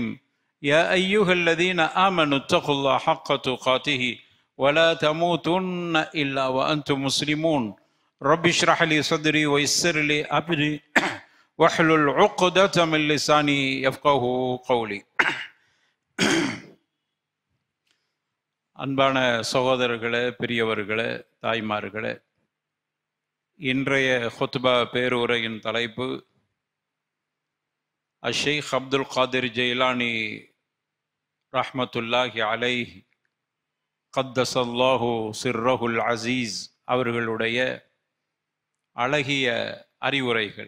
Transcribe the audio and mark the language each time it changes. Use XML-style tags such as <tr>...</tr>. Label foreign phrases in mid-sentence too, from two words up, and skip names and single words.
<ar>يا أيها الذين آمنوا اتقوا الله حق تقاته ولا تموتن إلا وأنتم مسلمون. رب اشرح لي صدري ويسر لي أمري واحلل عقدة من لساني يفقه قولي.</ar> <ta>அன்பான சகோதரர்களே, பெரியவர்களே, தாய்மார்களே, இன்றைய ஹுத்பா பேருரையின் தலைப்பு ஷேக் அப்துல் காதிர் ஜெயிலானி</ta> <ar>رحمة الله عليه قدس الله سره العزيز</ar> <ta>அவர்களுடைய அழகிய அறிவுரைகள்.</ta>